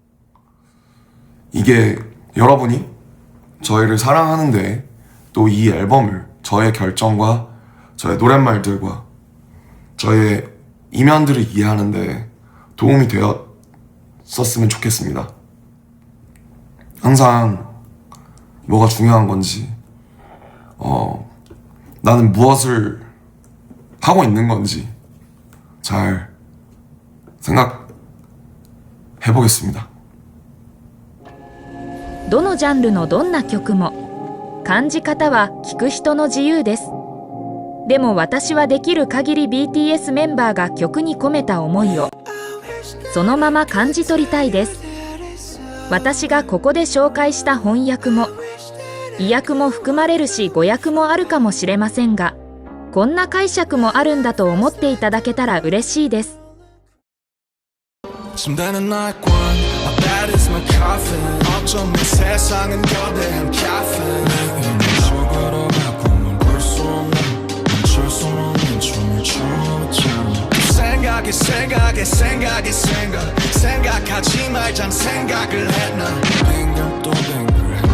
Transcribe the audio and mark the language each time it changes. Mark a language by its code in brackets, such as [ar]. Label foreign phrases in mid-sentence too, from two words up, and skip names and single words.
[ko] 이게 여러분이 저희를 사랑하는데 또 이 앨범을 저의 결정과 저의 노랫말들과 저의 이면들을 이해하는데 도움이 되었었으면 좋겠습니다. 항상 뭐가 중요한 건지 나는 무엇을 하고 있는 건지 잘 생각해보겠습니다. [ja] どのジャンルのどんな曲も感じ方は聴く人の自由です。でも私はできる限り BTS メンバーが曲に込めた思いをそのまま感じ取りたいです。私がここで紹介した翻訳も意訳も含まれるし語訳もあるかもしれませんが、こんな解釈もあるんだと思っていただけたら嬉しいです。 [ko] 침대는 날 관, [en] my bed is my coffin. [ko] 어쩌면 세상은 거대한 caffeine. 죽으러 갈 꿈을 꿀 수 없는 멈출 수 없는 춤을 춰봤잖아. 생각하지 말잔 생각을 했나. 빙글 또 빙글